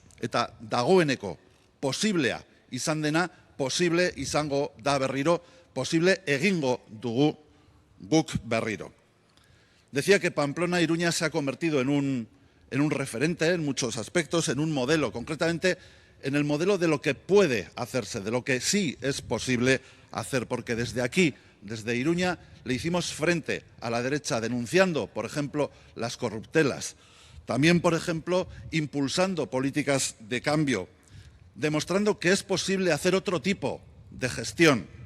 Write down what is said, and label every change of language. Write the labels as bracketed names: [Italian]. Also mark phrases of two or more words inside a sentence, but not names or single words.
[Basque] Eta dagoeneko posiblea izan dena, posible izango da berriro, posible egingo dugu guk berriro. [Spanish] Decía que Pamplona Iruña se ha convertido en un referente en muchos aspectos, en un modelo, concretamente en el modelo de lo que puede hacerse, de lo que sí es posible hacer, porque desde aquí, desde Iruña, le hicimos frente a la derecha denunciando, por ejemplo, las corruptelas, también, por ejemplo, impulsando políticas de cambio, demostrando que es posible hacer otro tipo de gestión,